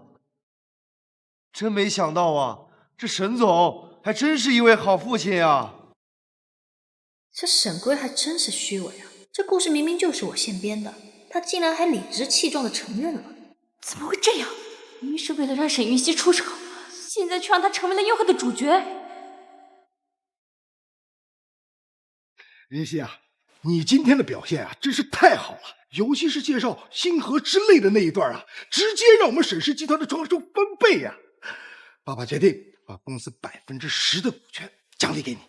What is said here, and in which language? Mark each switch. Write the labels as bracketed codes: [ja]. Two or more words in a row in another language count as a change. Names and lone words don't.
[zh] 真沒想到啊，這沈總還真是一位好父親呀！這沈歸還真是虛偽啊！這故事明明就是我現編的，他竟然還理直氣壯地承認了。怎麼會這樣？明明是為了讓沈雲溪出醜，現在卻讓他成為了誘惑的主角。雲溪啊，你今天的表現啊，真是太好了，尤其是介紹星河之淚的那一段啊，直接讓我們沈氏集團的創收翻倍呀！爸爸決定把公司10%的股權獎勵給你。